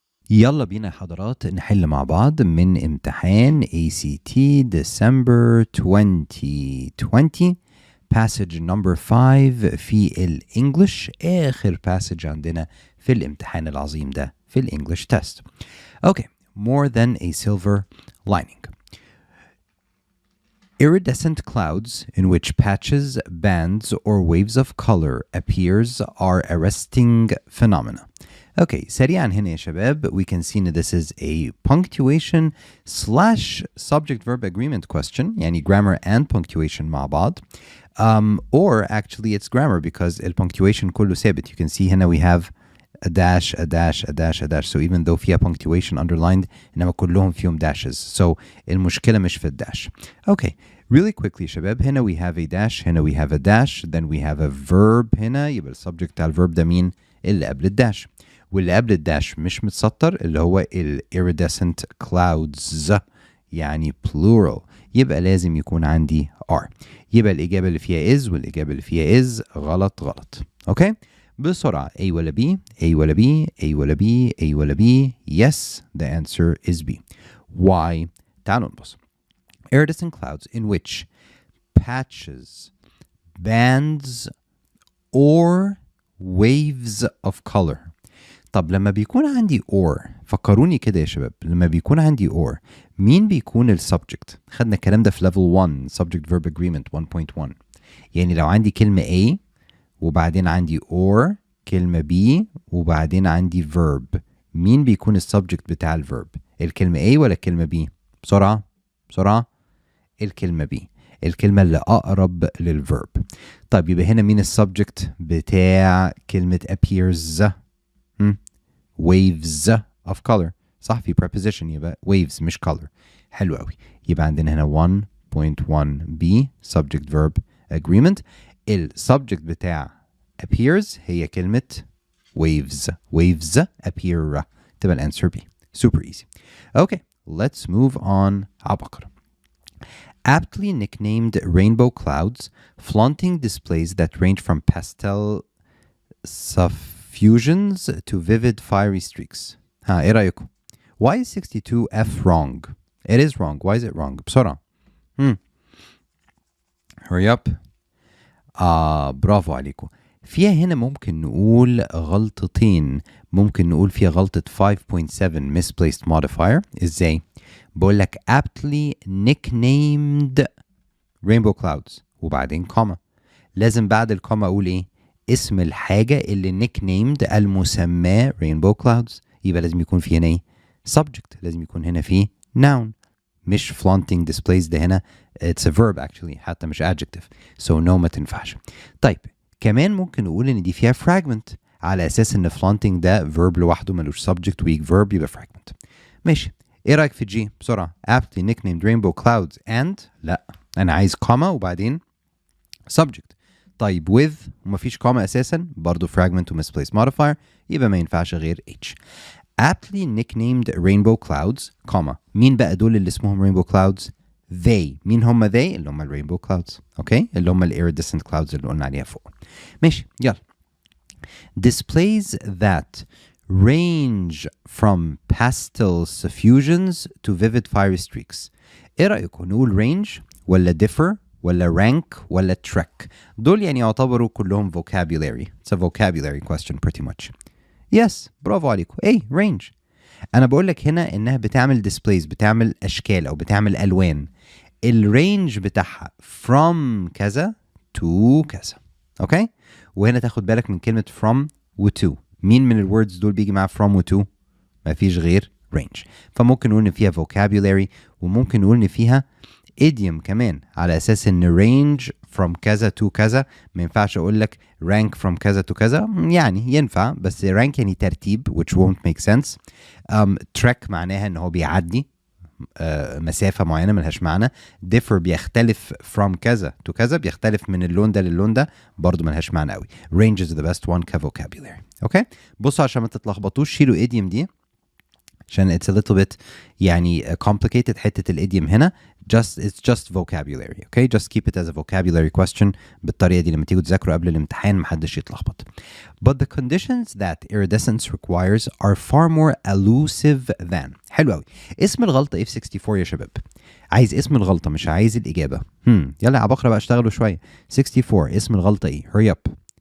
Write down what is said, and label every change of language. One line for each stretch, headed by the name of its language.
Arabic: يلا بينا يا حضرات نحل مع بعض من امتحان ACT December 2020
English: passage number 5
Arabic: في الانجليش، اخر passage عندنا في الامتحان العظيم ده في الانجليش تيست.
English: Okay, more than a silver lining. Iridescent clouds in which patches, bands, or waves of color appears are arresting phenomena. Okay,
Arabic: سريعا هنا يا شباب,
English: we can see that this is a punctuation slash subject verb agreement question, يعني grammar and punctuation
Arabic: مع بعض.
English: Or actually it's grammar because the punctuation
Arabic: كله ثابت.
English: You can see هنا we have a dash, a dash, a dash, a dash. So even though فيها punctuation underlined,
Arabic: إنما كلهم فيهم
English: dashes.
Arabic: So المشكلة مش في الداش.
English: Okay, really quickly شباب, هنا we have a dash, هنا we have a dash, then we have a verb هنا,
Arabic: يبقى السبجكت بتاع الverb ده مين؟ اللي قبل الداش. واللي قبل الداش مش متسطر اللي هو ال iridescent clouds يعني plural، يبقى لازم يكون عندي are. يبقى الإجابة اللي فيها is والإجابة اللي فيها is غلط. أوكي؟ بسرعة A ولا B؟ A ولا B؟ A ولا B؟ A ولا B؟
English: Yes, the answer is B.
Arabic: Why؟ تعالوا نبص.
English: Iridescent clouds in which patches, bands, or waves of color.
Arabic: طب لما بيكون عندي or، فكروني كده يا شباب، لما بيكون عندي or مين بيكون السبجكت؟ خدنا الكلام ده في
English: level 1 subject verb agreement 1.1.
Arabic: يعني لو عندي كلمة A وبعدين عندي or كلمة B وبعدين عندي verb، مين بيكون السبجكت بتاع الverb؟ الكلمة A ولا الكلمة B؟ بسرعة الكلمة B، الكلمة اللي أقرب للverb. طيب يبقى هنا مين السبجكت بتاع كلمة appears؟ waves of color، صح؟ في preposition يبقى waves مش color. حلو قوي، يبقى عندنا هنا 1.1b subject verb agreement. السبجكت بتاع appears هي كلمة waves appear، تبقى الانسر B.
English: super easy. Okay, let's move on.
Arabic: عبقرة.
English: Aptly nicknamed rainbow clouds, flaunting displays that range from pastel suffusions to vivid fiery streaks.
Arabic: ايه رأيكم؟
English: Why is 62F wrong? It is wrong. Why is it wrong?
Arabic: بسرعة.
English: Hurry up.
Arabic: برافو عليكم. فيها هنا ممكن نقول غلطتين. ممكن نقول فيها غلطة 5.7 misplaced modifier. ازاي؟ بقول لك aptly nicknamed rainbow clouds وبعدين كوما. لازم بعد الكوما اقول ايه؟ اسم الحاجة اللي nicknamed المسمى rainbow clouds. يبقى لازم يكون في هنا ايه؟ subject. لازم يكون هنا في noun. مش flaunting displays ده هنا
English: it's a verb actually
Arabic: حتى مش adjective. So no ما تنفعش. طيب كمان ممكن نقول ان دي فيها fragment على اساس ان flaunting ده verb لوحده ملوش subject weak verb يبقى fragment. ماشي. ايه رايك في G؟ بسرعة. aptly nicknamed rainbow clouds and لا انا عايز comma وبعدين subject. طيب with ومفيش comma اساسا برضو fragment و misplaced modifier يبقى ما ينفعش غير H.
English: aptly nicknamed rainbow clouds comma.
Arabic: مين بقى دول اللي اسمهم rainbow clouds؟ they. مين هم they؟ اللي هم rainbow clouds. اوكي، اللي هم iridescent clouds اللي قلنا عليها فوق. ماشي يلا.
English: displays that range from pastel suffusions to vivid fiery streaks.
Arabic: ايه رأيكم نقول range ولا differ ولا rank ولا trek؟ دول يعني يعتبروا كلهم vocabulary.
English: It's a vocabulary question pretty much.
Arabic: Yes, برافو عليكم. ايه range. انا بقول لك هنا انها بتعمل displays، بتعمل اشكال او بتعمل الوان. الرينج بتاعها from كذا to كذا. اوكي؟ وهنا تاخد بالك من كلمة from و to. مين من الوردز دول بيجي معاه from و to؟ مفيش غير range. فممكن نقول ان فيها vocabulary وممكن نقول ان فيها idiom كمان على اساس ان range from كذا to كذا. ما ينفعش اقول لك rank from كذا to كذا، يعني ينفع بس rank يعني ترتيب
English: which won't make sense.
Arabic: Trek معناها ان هو بيعدي، مسافة معينة ملهاش معنى. differ بيختلف from كذا to كذا، بيختلف من اللون ده للون ده، برضو ملهاش معنى قوي.
English: range is the best one كvocabulary.
Arabic: اوكي بصوا عشان ما تتلخبطوش، شيلوا idiom دي عشان
English: it's a little bit
Arabic: يعني complicated. حتة الإيديوم هنا
English: it's just vocabulary. okay just keep it as a vocabulary question.
Arabic: بالطريقة دي لما تيجوا تذاكروا قبل الامتحان محدش يتلخبط.
English: But the conditions that iridescence requires are far more elusive than.
Arabic: حلو قوي. اسم الغلطة ايه في 64 يا شباب؟ عايز اسم الغلطة مش عايز الإجابة. يلا يا عباقرة بقى اشتغلوا شوية. 64 اسم الغلطة ايه؟
English: hurry up.